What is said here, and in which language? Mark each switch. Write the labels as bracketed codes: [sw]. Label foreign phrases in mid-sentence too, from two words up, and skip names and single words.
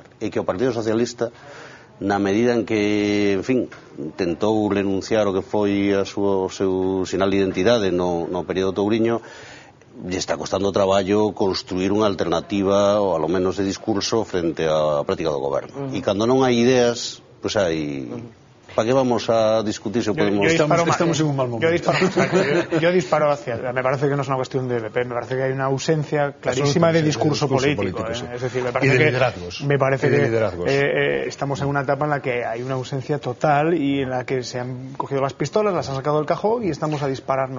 [gl] E que o Partido Socialista, na medida en que, en fin, tentou renunciar o que foi o seu sinal de identidade no período touriño, lle está costando traballo construir unha alternativa, ou ao menos de discurso, frente á práctica do goberno. E cando non hai ideas, pois hai... [es] ¿Para qué vamos a discutir si podemos...? Estamos en un mal momento. Yo disparo hacia... Me parece que no es una cuestión de PP, me parece que hay una ausencia clarísima de discurso político. Es decir, me parece que estamos en una etapa en la que hay una ausencia total y en la que se han cogido las pistolas, las han sacado del cajón y estamos a dispararnos.